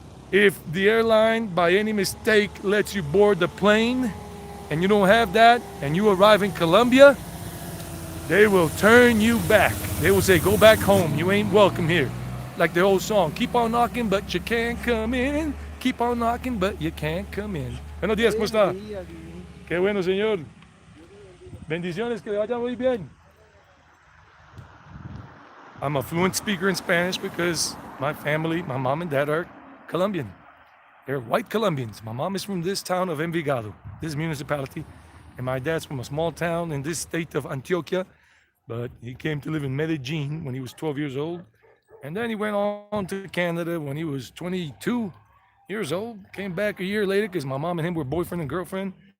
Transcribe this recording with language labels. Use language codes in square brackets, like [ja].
[en] If the airline by any mistake lets you board the plane and you don't have that and you arrive in Colombia, they will turn you back. They will say, go back home, you ain't welcome here. Like the old song, keep on knocking but you can't come in. Keep on knocking but you can't come in. [es] Buenos días, ¿cómo está? Qué bueno, señor. Bendiciones, que le vaya muy bien. [en] I'm a fluent speaker in Spanish because my family, my mom and dad are Colombian. They're white Colombians. My mom is from this town of Envigado, this municipality, and my dad's from a small town in this state of Antioquia, but he came to live in Medellín when he was 12 years old, and then he went on to Canada when he was 22 years old, came back a year later because my mom and him were boyfriend and girlfriend.